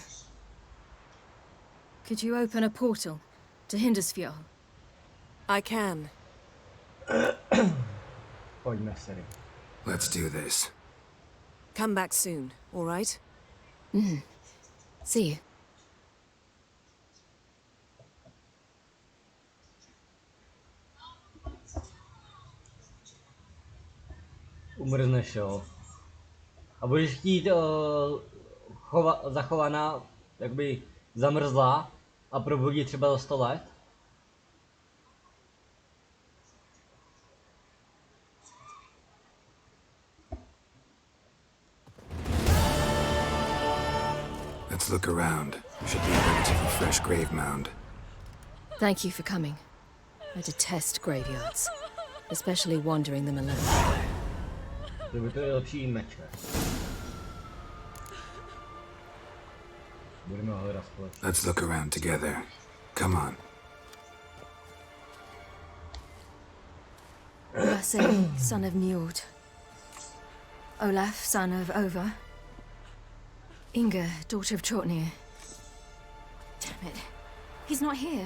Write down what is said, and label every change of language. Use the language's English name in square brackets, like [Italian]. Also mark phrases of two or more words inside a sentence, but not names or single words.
[English] Could you open a portal to Hindersfjall? I can. Let's do this. Come back soon, all right? See you. [Czech] Umrzneš, jo. A budeš chtít zachovaná, jakoby zamrzlá a probudit třeba za 100 let? [English] Let's look around. Should be a relatively fresh grave mound. Thank you for coming. I detest graveyards, especially wandering them alone. [Czech] Kdyby to je lepší meče. Budeme hledat společně. [English] Let's look around together. Come on. Lasse, son of Njord. Olaf, son of Over. Inga, daughter of Trotnir. Damn it. He's not here.